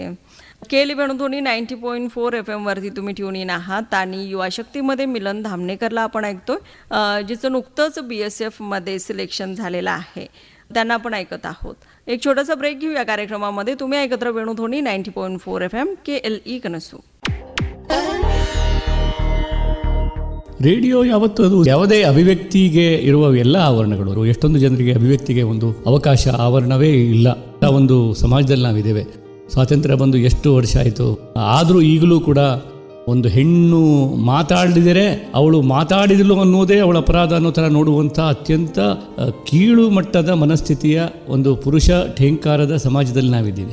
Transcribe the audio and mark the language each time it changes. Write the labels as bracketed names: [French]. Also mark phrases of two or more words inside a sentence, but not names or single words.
[Marathi] केली वेणुध्वनी 90.4 FM वरती तुम्ही [English] tune in [Marathi] आहात आणि युवा शक्तीमध्ये मिलन धामणेकरला आपण ऐकतोय, जिचं नुकतंच BSF मध्ये सिलेक्शन झालेलं आहे. त्यांना आपण ऐकत आहोत. एक छोटासा ब्रेक घेऊया कार्यक्रमामध्ये. तुम्ही ऐकत वेणुध्वनी 90.4 FM KLE ಕನಸು. [Kannada] ರೇಡಿಯೋ ಯಾವತ್ತೂ ಅದು ಯಾವುದೇ ಅಭಿವ್ಯಕ್ತಿಗೆ ಇರುವ ಎಲ್ಲ ಆವರಣಗಳು, ಎಷ್ಟೊಂದು ಜನರಿಗೆ ಅಭಿವ್ಯಕ್ತಿಗೆ ಒಂದು ಅವಕಾಶ ಆವರಣವೇ ಇಲ್ಲ. ಒಂದು ಸಮಾಜದಲ್ಲಿ ನಾವಿದ್ದೇವೆ. ಸ್ವಾತಂತ್ರ್ಯ ಬಂದು ಎಷ್ಟು ವರ್ಷ ಆಯಿತು, ಆದರೂ ಈಗಲೂ ಕೂಡ ಒಂದು ಹೆಣ್ಣು ಮಾತಾಡಿದರೆ ಅವಳು ಮಾತಾಡಿದಳು ಅನ್ನೋದೇ ಅವಳ ಅಪರಾಧ ಅನ್ನೋ ಥರ ನೋಡುವಂಥ ಅತ್ಯಂತ ಕೀಳು ಮಟ್ಟದ ಮನಸ್ಥಿತಿಯ ಒಂದು ಪುರುಷ ಠೇಂಕಾರದ ಸಮಾಜದಲ್ಲಿ ನಾವಿದ್ದೀವಿ.